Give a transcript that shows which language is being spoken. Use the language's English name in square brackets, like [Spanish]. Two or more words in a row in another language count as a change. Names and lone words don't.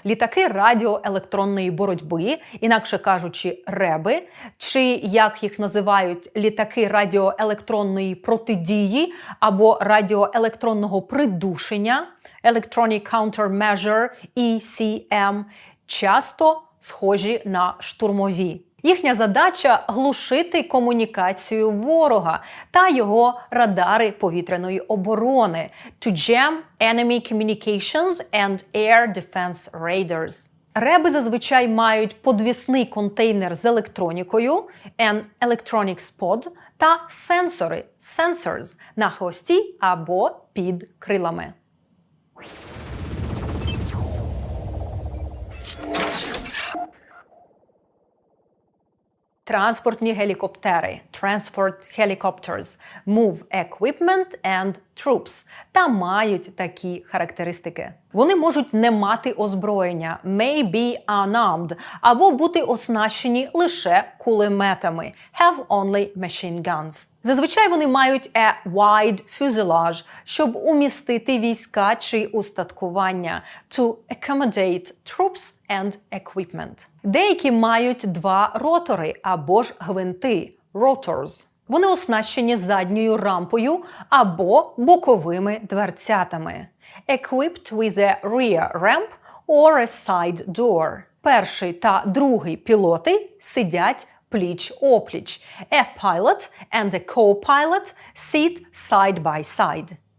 [Ukrainian] Літаки радіоелектронної боротьби, інакше кажучи, РЕБи, чи, як їх називають, літаки радіоелектронної протидії або радіоелектронного придушення, [English] Electronic Countermeasure, ECM, [Ukrainian] часто схожі на штурмові. Їхня задача – глушити комунікацію ворога та його радари повітряної оборони – [English] to jam enemy communications and air defense radars. [Ukrainian] Реби зазвичай мають подвісний контейнер з електронікою – [English] an electronics pod [Ukrainian] та сенсори – sensors на хвості або під крилами. Транспортні гелікоптери – [English] Transport Helicopters – Move Equipment and Troops [Ukrainian] та мають такі характеристики. Вони можуть не мати озброєння – [English] may be unarmed [Ukrainian] або бути оснащені лише кулеметами – [English] have only machine guns. [Ukrainian] Зазвичай вони мають [English] a wide fuselage, [Ukrainian] щоб умістити війська чи устаткування – [English] to accommodate troops and equipment. [Ukrainian] Деякі мають два ротори або ж гвинти – rotors. Вони оснащені задньою рампою або боковими дверцятами. [English] Equipped with a rear ramp or a side door. [Ukrainian] Перший та другий пілоти сидять пліч-опліч. [English] A pilot and a co-pilot sit side by side.